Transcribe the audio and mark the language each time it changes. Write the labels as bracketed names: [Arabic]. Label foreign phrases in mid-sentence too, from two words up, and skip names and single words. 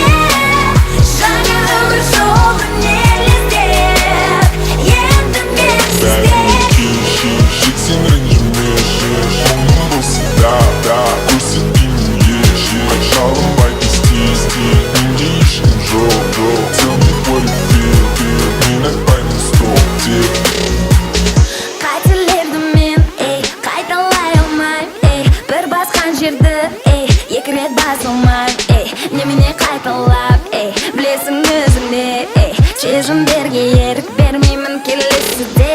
[Kazakh] Жаңа өмір жолын елестеп, енді менсіз тек. Сен ренжіме мұңым болса да көрсетпеймін ешке. Жалынбай тез менде ешкім жоқ. [English] Tell me what you feel, [Kazakh] мен айтпаймын стоп тек. Қателерді мен қайталай алмайм, бір басқан жерді екі рет басылмайм. Немене қайталап, білесің өзіңде, сезімдерге ерік бермеймін келесіде.